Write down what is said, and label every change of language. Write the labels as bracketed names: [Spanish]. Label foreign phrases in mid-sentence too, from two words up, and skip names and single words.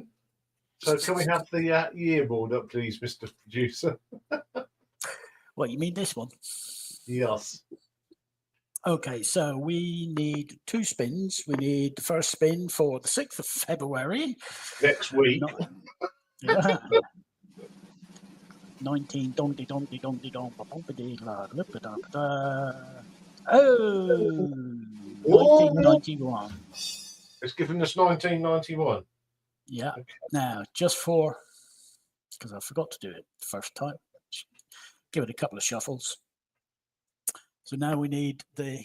[English] So can we have the year board up, please, Mr. Producer? What, you mean this one? Yes. Okay, so we need 2 spins. We need the first spin for the 6th of February. Next week. Yeah. 19 dondy dondy dondy don bumpity la lippa da da. Oh, 1991. It's given us 1991. Yeah. Okay. Now, just for, because I forgot to do it the first time, give it a couple of shuffles. So now we need the